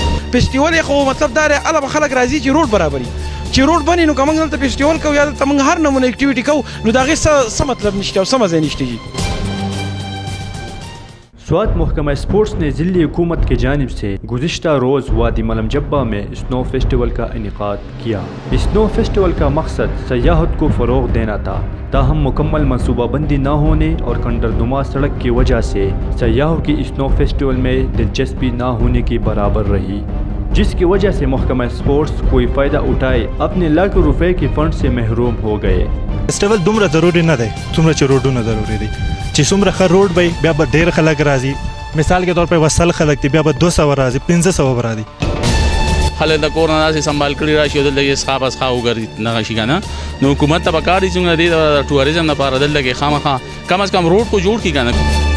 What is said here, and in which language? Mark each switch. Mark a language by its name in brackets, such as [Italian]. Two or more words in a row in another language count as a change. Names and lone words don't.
[Pashto] فیسټیول خو مطلب دا دی هله به خلک راځي چې روډ برابري چې روډ بني نو که موږ دلته فیسټیول کوو یا دلته موږ هر نمونه اکټیویټي کوو نو د هغې څه مطلب نشته او څه مزه نشته جي. [Urdu] سوات محکمہ اسپورٹس نے ضلعی حکومت کی جانب سے گزشتہ روز وادی مالم جبہ میں سنو فیسٹیول کا انعقاد کیا. سنو فیسٹیول کا مقصد سیاحت کو فروغ دینا تھا، تاہم مکمل منصوبہ بندی نہ ہونے اور کھنڈرنما سڑک کی وجہ سے سیاحوں کی سنو فیسٹیول میں دلچسپی نہ ہونے کی برابر رہی، جس کی وجہ سے محکمہ اسپورٹس کوئی فائدہ اٹھائے اپنے لاکھوں روپے کے فنڈ سے محروم ہو گئے. [Pashto] فیسټیول دومره ضروري نه دی څومره چې روډونه ضروري دي چې څومره ښه روډ وي بیا به ډېر خلک راځي. [Urdu] مثال کے طور پر [Pashto] 100 خلک دي بیا به 200 راځي 1500 به راځي. خلک د کورونه داسې سنبال کړي راشي او دلته یې څښا بسخا وګرځي دغه شي که نه نو حکومت ته پکار دي څومره دې د ټوریزم لپاره دلته کې خامخا کم از کم روډ کو جوړ کړي که نه.